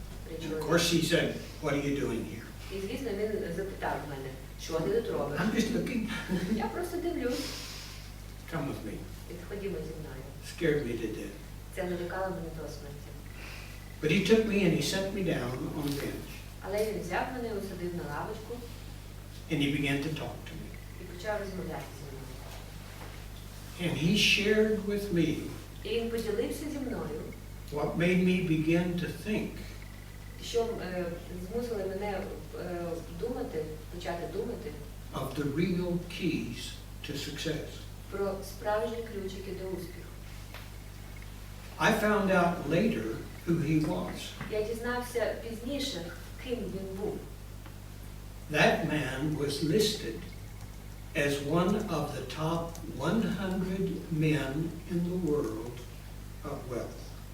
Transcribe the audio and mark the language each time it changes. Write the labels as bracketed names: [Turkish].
[English] And of course he said, what are you doing here? [Ukrainian] І, звісно, він запитав мене, що ти тут робиш? [English] I'm just looking. [Ukrainian] Я просто дивлюсь. [English] Come with me. [Ukrainian] І ходімо зі мною. [English] Scared me to death. [Ukrainian] Це налякало мене до смерті. [English] But he took me and he set me down on a bench. [Ukrainian] Але він взяв мене, усадив на лавочку [English] And he began to talk to me. [Ukrainian] і почав розмовляти зі мною. [English] And he shared with me [Ukrainian] І він поділився зі мною, [English] what made me begin to think [Ukrainian] що змусили мене думати, почати думати [English] of the real keys to success. [Ukrainian] про справжні ключики до успіху. [English] I found out later who he was. [Ukrainian] Я дізнався пізніше, ким він був. [English] That man was listed as one of the top 100 men in the world of wealth.